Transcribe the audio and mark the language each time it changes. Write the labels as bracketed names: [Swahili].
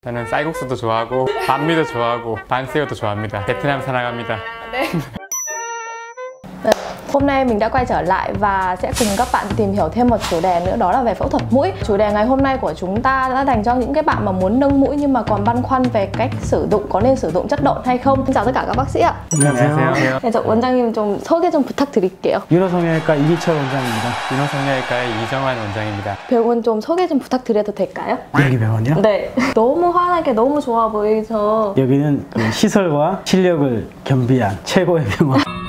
[Korean] 저는 쌀국수도 좋아하고 반미도 좋아하고 반새우도 좋아합니다. 베트남 사랑합니다. 네. [Vietnamese] Hôm nay mình đã quay trở lại và sẽ cùng các bạn tìm hiểu thêm một chủ đề nữa, đó là về phẫu thuật mũi. Chủ đề ngày hôm nay của chúng ta đã dành cho những cái bạn mà muốn nâng mũi nhưng mà còn băn khoăn về cách sử dụng, có nên sử dụng chất độn hay không. Xin chào tất cả các bác sĩ ạ. [Korean] 안녕하세요. 네, 저 원장님 좀 소개 좀 부탁드릴게요. 윤호성형외과 이기철 원장입니다. 윤호성형외과의 이정환 원장입니다. 병원 좀 소개 좀 부탁드려도 될까요? 여기 병원이요? 네. 너무 환하게 너무 좋아 보이죠. 여기는 그 시설과 실력을 겸비한 최고의 병원.